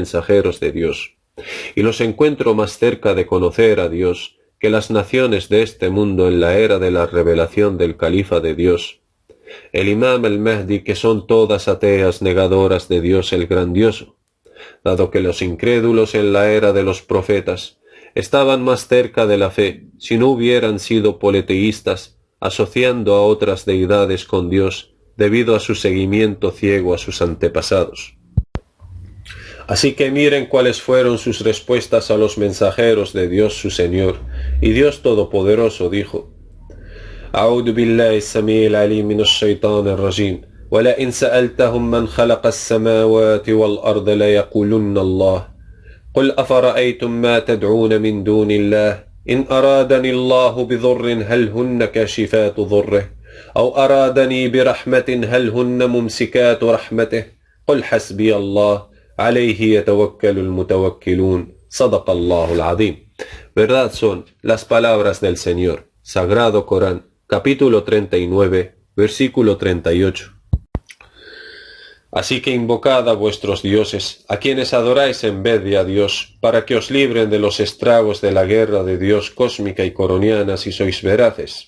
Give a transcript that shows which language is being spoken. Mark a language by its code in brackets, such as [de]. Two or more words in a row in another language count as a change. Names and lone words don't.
[es] mensajeros de Dios, y los encuentro más cerca de conocer a Dios que las naciones de este mundo en la era de la revelación del Califa de Dios, el Imam el-Mahdi, que son todas ateas negadoras de Dios el Grandioso, dado que los incrédulos en la era de los profetas estaban más cerca de la fe si no hubieran sido politeístas, asociando a otras deidades con Dios debido a su seguimiento ciego a sus antepasados. Así que miren cuáles fueron sus respuestas a los mensajeros de Dios su Señor, y Dios Todopoderoso dijo: [ar] أعوذ بالله السميع العليم من الشيطان الرجيم ولئن سألتهم من خلق السماوات والأرض ليقولن الله قل أفرأيتم ما تدعون من دون الله إن أرادني الله بضر هل هن كاشفات ضره أو أرادني برحمة هل هن ممسكات رحمته قل حسبي الله عليه يتوكل المتوكلون صدق الله العظيم. [es] Verdad son las palabras del Señor. Sagrado Corán, capítulo 39, versículo 38. Así que invocad a vuestros dioses, a quienes adoráis en vez de a Dios, para que os libren de los estragos de la guerra de Dios cósmica y coroniana si sois veraces.